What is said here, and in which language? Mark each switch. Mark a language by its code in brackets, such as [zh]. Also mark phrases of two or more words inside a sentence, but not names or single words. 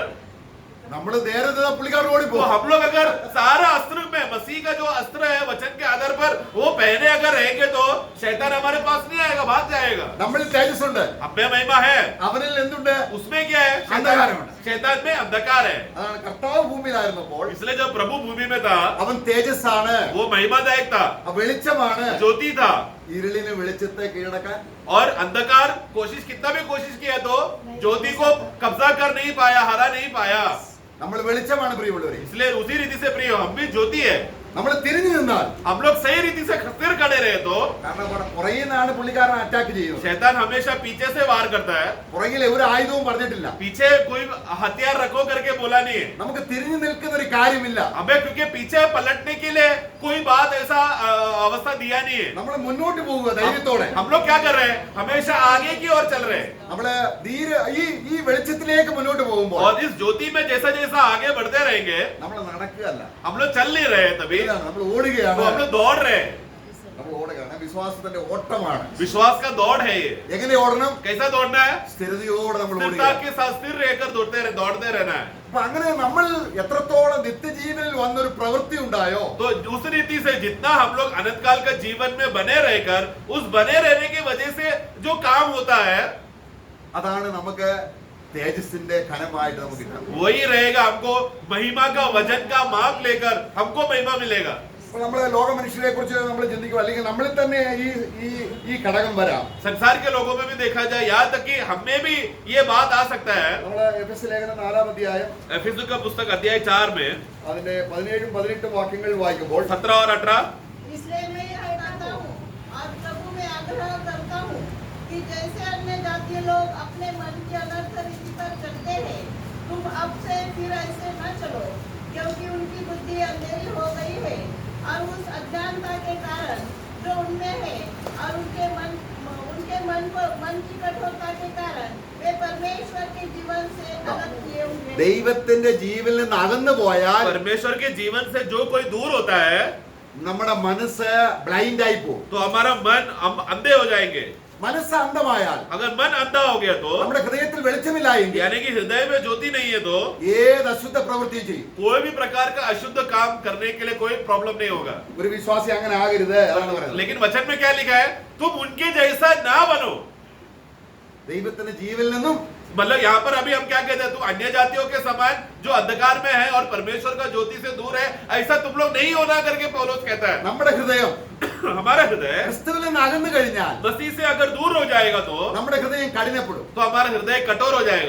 [ml] നമ്മൾ നേരെ പുള്ളിക്കാർ तो ഓടിപ്പോ. [hi] हम लोग अगर सारा अस्त्र में मसीह का जो अस्त्र है वचन के आधार पर वो पहने अगर रहेंगे तो शैतान हमारे पास नहीं आएगा, भाग जाएगा। [ml] നമ്മളിൽ തേജസ്സുണ്ട്, [hi] हमें महिमा है, [ml] അവനിൽ എന്തുണ്ട്? [hi] उसमें क्या है? [ml] अंधकारമുണ്ട്. [hi] शैतान में अंधकार है। [ml] അതാണ് കർത്താവ് ഭൂമിയിലായിരുന്നപ്പോൾ [hi] इसलिए जब प्रभु भूमि में था [ml] അവൻ തേജസ്സാണ്, [hi] वो महिमादायक था, [ml] വെളിച്ചമാണ്. [hi] ज्योति था, [ml] ഇരുളിന് വെളിച്ചത്തെ കീഴടക്കാൻ [hi] और अंधकार कोशिश कितना भी कोशिश किया तो ज्योति को कब्जा कर नहीं पाया, हरा नहीं पाया। [ml] നമ്മൾ വെളിച്ചമാണ് പ്രിയമുള്ളവരെ. [hi] इसलिए उसी रीति से प्रिय हम भी ज्योति है। [ml] നമ്മൾ തിരിഞ്ഞു നിന്നാൽ, [hi] हम लोग सही रीति से स्थिर खड़े रहे तो [ml] കാരണം അവിടെ പുറകിൽ നിന്നാണ് പുള്ളിക്കാരൻ അറ്റാക്ക് ചെയ്യുന്നത്. [hi] शैतान हमेशा पीछे से वार करता है, [ml] പുറകിൽ ഒരു ആയുധവും പറഞ്ഞിട്ടില്ല. [hi] पीछे कोई हथियार रखो करके बोला नहीं है। [ml] നമുക്ക് തിരിഞ്ഞു നിൽക്കുന്ന ഒരു കാര്യമില്ല. [hi] हमें क्योंकि पीछे पलटने के लिए कोई बात ऐसा अवस्था दिया नहीं है। [ml] നമ്മൾ മുന്നോട്ട് പോവുക ധൈര്യത്തോടെ. [hi] हम लोग क्या कर रहे हैं? हमेशा आगे की ओर चल रहे हैं, [ml] നമ്മള് ഈ വെളിച്ചത്തിലേക്ക് മുന്നോട്ട് പോകുമ്പോൾ [hi] और इस ज्योति में जैसा जैसा आगे बढ़ते रहेंगे, [ml] നമ്മൾ നടക്കുകയല്ല, [hi] हम लोग चल नहीं रहे तभी [ml] നമ്മൾ ഓടുകയാണ്. [hi] तो हम लोग दौड़ रहे हैं। [ml] നമ്മൾ ഓടുകയാണ്. വിശ്വാസത്തിന്റെ ഓട്ടമാണ്. [hi] विश्वास का दौड़ है ये। [ml] എങ്ങനെ ഓടണം? [hi] कैसा दौड़ना है? [ml] സ്ഥിരതയോടെ നമ്മൾ [hi] स्थिरता [ml] ഓടുക. [hi] के साथ स्थिर रहकर दौड़ते रहना है। [ml] അപ്പൊ അങ്ങനെ നമ്മൾ എത്രത്തോളം നിത്യജീവനിൽ വന്നൊരു പ്രവൃത്തി ഉണ്ടായോ, [hi] तो उस रीति से जितना हम लोग अनंत काल का जीवन में बने रहकर उस बने रहने की वजह से जो काम होता है [ml] അതാണ് നമുക്ക് തേജസ്സിന്റെ ഘനമായിട്ട് നമുക്ക് കിട്ടുന്നത്. [hi] वही रहेगा। हमको महिमा का वजन का माप लेकर हमको महिमा मिलेगा। [ml] അപ്പോൾ നമ്മള് ലോക മനുഷ്യരെ കുറിച്ച് നമ്മൾ ചിന്തിക്കുക, അല്ലെങ്കിൽ നമ്മളിൽ തന്നെ ഈ ഘടകം വരാം. [hi] संसार के लोगों में भी देखा जाए, यहाँ तक कि हमें भी ये बात आ सकता है। [ml] നമ്മള് എഫെസ്യ ലേഖനം 4-ാം അധ്യായം [hi] एफिसुस का पुस्तक अध्याय 4 में [ml] അതിന്റെ 17-18 വാക്യങ്ങൾ വായിക്കുമ്പോൾ, [hi] 17 और 18, इसलिए मैं यह कहता हूँ और प्रभु में आग्रह करता हूँ कि जैसे अन्य जातीय लोग अपने मन की अनर्थ रीति पर चलते हैं, तुम अब से फिर ऐसे न चलो, क्योंकि उनकी बुद्धि अंधेरी हो गई है और उस अज्ञानता के कारण जो उनमें है, और उनके मन की कठोरता के कारण वे परमेश्वर के जीवन से अलग किए हुए हैं। [ml] ദൈവത്തിന്റെ ജീവനിൽ നിന്ന് അകന്നു പോയാൽ [hi] परमेश्वर के जीवन से जो कोई दूर होता है [ml] നമ്മുടെ മനസ്സ് ബ്ലൈൻഡ് ആയി പോകും. [hi] तो हमारा मन हम अंधे हो जाएंगे। [ml] മനസ്സ് അന്ധമായാൽ, [hi] अगर मन अंधा हो गया तो [ml] നമ്മുടെ ഹൃദയത്തിൽ വെളിച്ചമില്ലായെങ്കിൽ [hi] यानी कि हृदय में ज्योति नहीं है तो [ml] ഏത് അശുദ്ധ പ്രവൃത്തിയും ചെയ്യും. [hi] कोई भी प्रकार का अशुद्ध काम करने के लिए कोई प्रॉब्लम नहीं होगा. [ml] ഒരു വിശ്വാസി അങ്ങനെ ആകരുത്, അതാണ് പറയുന്നത്. [hi] लेकिन वचन में क्या लिखा है? तुम उनके जैसा ना बनो. [ml] ദൈവത്തിന്റെ ജീവനിൽ നിന്നും, [hi] मतलब यहाँ पर अभी हम क्या कहते हैं, तुम अन्य जातियों के समान जो अंधकार में है और परमेश्वर का ज्योति से दूर है, ऐसा तुम लोग नहीं होना करके पौलुस कहता है. [ml] നമ്മുടെ ഹൃദയം [hi] हमारा हृदय [ml] ക്രിസ്തുവിൽ നിന്ന് അകന്നു കഴിഞ്ഞാൽ [hi] मसीह से अगर दूर हो जाएगा तो [ml] നമ്മുടെ ഹൃദയം കഠിനപ്പെടും. [hi] हमारा हृदय कठोर हो जाएगा.